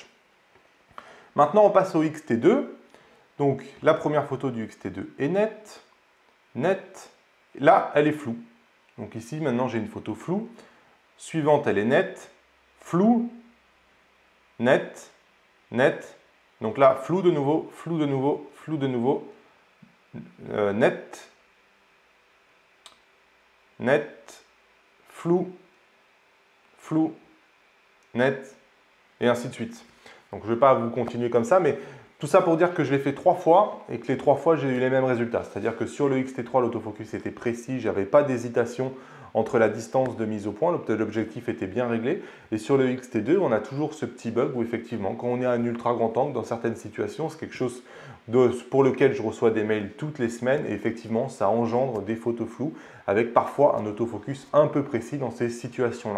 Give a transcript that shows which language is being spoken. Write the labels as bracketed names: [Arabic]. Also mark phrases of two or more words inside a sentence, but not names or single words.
[French] Maintenant, on passe au XT2. Donc, la première photo du XT2 est nette, nette. Là, elle est floue. Donc ici, maintenant, j'ai une photo floue. Suivante, elle est nette, floue, nette, nette. Donc là, flou de nouveau, flou de nouveau, flou de nouveau, net, net, flou, flou, net, et ainsi de suite. Donc je ne vais pas vous continuer comme ça, mais tout ça pour dire que je l'ai fait 3 fois et que les 3 fois, j'ai eu les mêmes résultats. C'est-à-dire que sur le XT3, l'autofocus était précis, j'avais pas d'hésitation entre la distance de mise au point, l'objectif était bien réglé. Et sur le XT2, on a toujours ce petit bug où effectivement, quand on est à un ultra grand angle, dans certaines situations, c'est quelque chose pour lequel je reçois des mails toutes les semaines et effectivement, ça engendre des photos floues avec parfois un autofocus un peu précis dans ces situations-là.